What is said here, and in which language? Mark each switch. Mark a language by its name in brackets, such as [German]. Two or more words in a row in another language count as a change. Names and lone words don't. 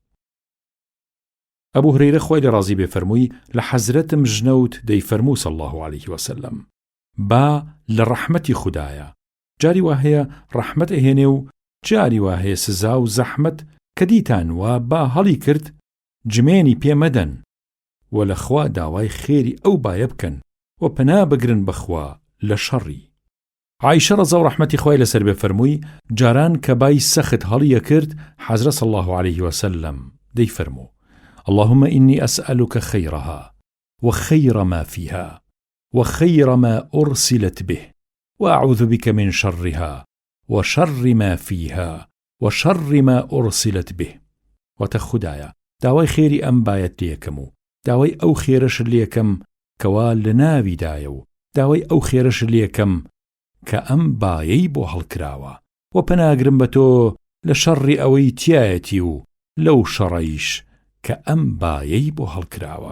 [Central Kurdish] ئەبوو هورەیرە خوای لێ ڕازی بێ فەرمووی لە حەزرەتم ژنەوت دەیفەرموو [Arabic] صلی الله عليه وسلم: [Central Kurdish] با لە ڕەحمەتی خودایە، جاری وا هەیە ڕەحمەت ئەهێنێ و جاری وا هەیە سزا و زەحمەت کە دیتان وا با هەڵی کرد جمێنی پێمەدەن و لە خوا داوای خێری ئەو بایە بکەن و پەنا بگرن بەخوا لە شەڕی. عایشە ڕەزا و ڕەحمەتی خوای لەسەر بێ فەرمووی جاران کە بای سەخت هەڵیە کرد، حەزرەت [Arabic] صلی الله عليه وسلم [Central Kurdish] دەیفەرموو: [Arabic] اللهم إني أسألك خيرها وخير ما فيها وخير ما أرسلت به، وأعوذ بك من شرها وشر ما فيها وشر ما أرسلت به. [Central Kurdish] وتخدايا داوای خێری ئەم بایەت لێکەم و داوای ئەو خێرەش لێکەم کەوا لە ناویدایە و داوای ئەو خێرەش لێکەم کە ئەم بایەی بۆ هەڵکراوە، و پەناگرم بە تۆ لە شەڕی ئەوەی تایەتی و لەو شەڕەیش کە ئەم بایەی بۆ هەڵکراوە.